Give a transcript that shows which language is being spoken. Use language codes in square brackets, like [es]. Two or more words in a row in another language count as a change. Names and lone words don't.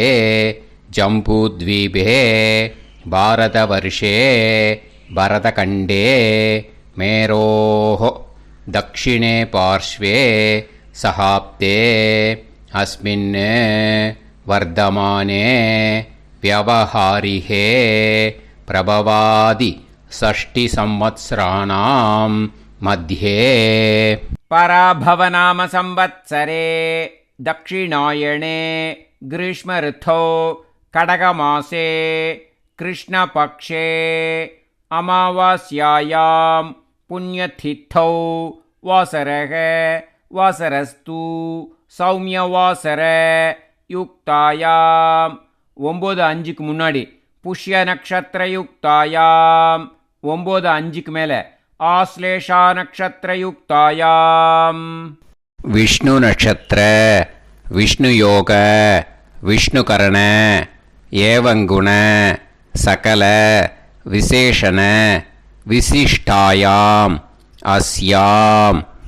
[sa] जम्बूद्वीपे भारतवर्षे भरतखण्डे मेरोः दक्षिणे पार्श्वे शकाब्दे अस्मिन् वर्तमाने व्यवहारिहे प्रभवादि 6 संवत्सराणां मध्ये पराभवनाम संवत्सरे दक्षिणायणे ग्रीष्मऋतौ कडगमासे कृष्णपक्षे अमावास्यायां पुण्यतिथौ वासरः वासरस्तु सौम्यवासर யுக்தாயாம் [ta] 9:05க்கு முன்னாடி [sa] पुष्य नक्षत्र युक्तायाम् [ta] 9:05க்கு மேலே [sa] आश्लेषा नक्षत्र युक्तायाम् विष्णु नक्षत्र विष्णु योग विष्णु करण एवंगुण सकल विशेषण विशिष्टायाम् अस्याम्